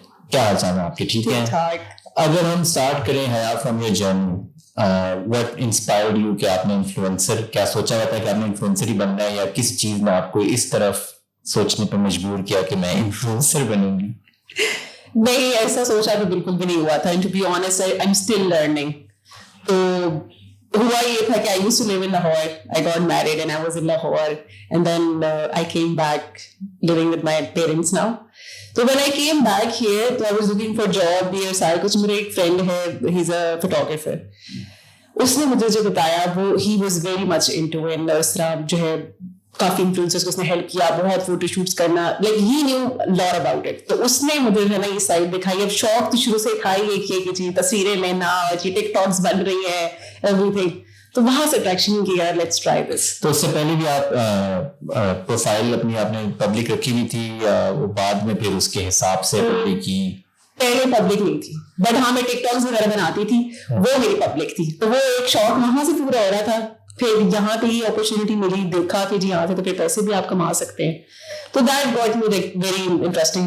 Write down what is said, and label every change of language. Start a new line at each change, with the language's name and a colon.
Urdu: کیا حال چال ہے آپ کے؟ ٹھیک ہے. اگر ہم اسٹارٹ کریں حیا from your journey,
English: what inspired you
Urdu: کہ آپ نے انفلوئنسر, کیا سوچا ہوا تھا کہ آپ نے انفلوئنسر ہی بننا ہے, یا کس چیز نے آپ کو اس طرف سوچنے پر مجبور کیا کہ میں انفلوئنسر بنوں گی؟ نہیں, ایسا سوچا تو بالکل بھی نہیں ہوا تھا.
English: To be honest, I'm still learning.
Urdu: تو ہوا یہ تھا کہ
English: I used to live in Lahore. I got married and I was in Lahore, and then I came back living with my parents now. So when I came back here, so I was looking for job here.
Urdu: سارے کچھ, میرے ایک friend ہے,
English: he's a photographer.
Urdu: اس نے مجھے جو بتایا وہ
English: he was very much into it.
Urdu: اس طرح جو ہے کافی انفلوئنسرز کو اس نے ہیلپ کیا, بہت فوٹو شوٹس کرنا,
English: like he knew a lot about it.
Urdu: تو اس نے مجھے جو ہے نا یہ سائڈ دکھائی. اب شوق تو شروع سے تھا ہی کہ جی تصویریں لینا, جی ٹک ٹاکس بن رہی ہیں, ایوری تھنگ. تو وہاں سے اٹریکشن کی یار
English: Let's try this.
Urdu: تو اس سے پہلے بھی آپ پروفائل اپنی آپ نے پبلک رکھی ہوئی تھی, یا وہ بعد میں پھر اس کے حساب سے پبلک کی؟ پہلے پبلک نہیں تھی, بٹ ہاں میں ٹک ٹاکس وغیرہ بناتی تھی, وہ میری پبلک تھی. تو وہ ایک شوق وہاں سے پورا ہو رہا تھا. پھر یہاں پہ ہی اپرچونیٹی ملی, دیکھا کہ جی یہاں سے تو پھر پیسے بھی آپ کما سکتے ہیں.
English: تو that got me very interesting.